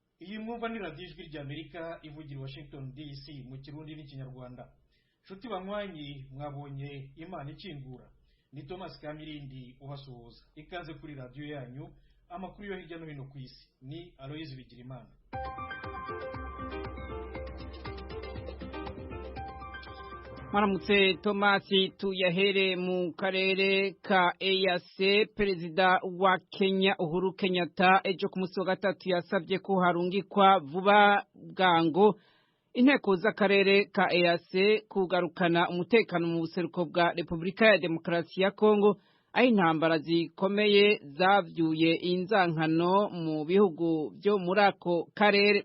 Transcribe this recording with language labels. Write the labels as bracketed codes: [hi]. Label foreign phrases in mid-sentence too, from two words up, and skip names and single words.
[rw] iyi mwumva ni radiyo ijwi ry'Amerika ivugira i Washington DC mu kirundi n'ikinyarwanda. [rn] Nshuti banywanyi, mwabonye Imana ikingura. [rw] Ni Thomas Kamirindi ubasuhuza. Ikaze kuri radiyo yanyu, amakuru yo hirya no hino ku isi. [rn] Ni Aloyizi Bigirimana. Maramutse Tomasi, tuyahere mu karere ka EAC. Perezida wa Kenya Uhuru Kenyatta ejo ku munsi wa gatatu yasabye ko harungikwa vuba bwango inteko z'akarere ka EAC kugarukana umutekano mu buseruko bwa Repubulika ya Demokarasi ya Kongo, aho intambara zikomeye zavyuye inzankano mu bihugu byo muri ako karere.